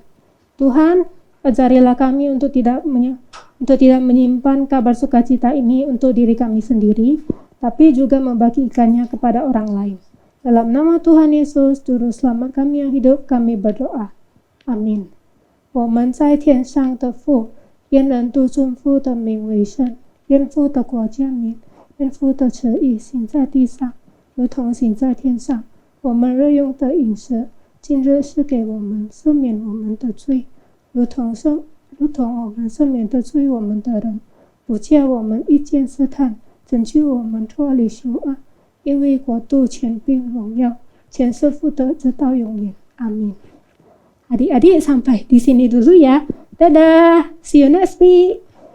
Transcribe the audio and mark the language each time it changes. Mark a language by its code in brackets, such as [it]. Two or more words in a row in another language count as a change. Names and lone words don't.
[id] Tuhan, ajarilah kami untuk tidak menyimpan kabar sukacita ini untuk diri kami sendiri, tapi juga membagikannya kepada orang lain. Dalam nama Tuhan Yesus, Juru Selamat kami yang hidup, kami berdoa. Amin. [zh] 我们在天上的父，愿人都尊父的名为圣，愿父的国降临，愿父的旨意行在地上，如同行在天上。我们日用的饮食，今日是给我们赦免我们的罪，如同我们赦免的罪我们的人，不叫我们遇见试探，拯救我们脱离凶恶。因为国度、权柄、荣耀，全是父的，直到永远。阿们。 [id] Adik-adik sampai di sini dulu ya. Dadah, [en] see you next week.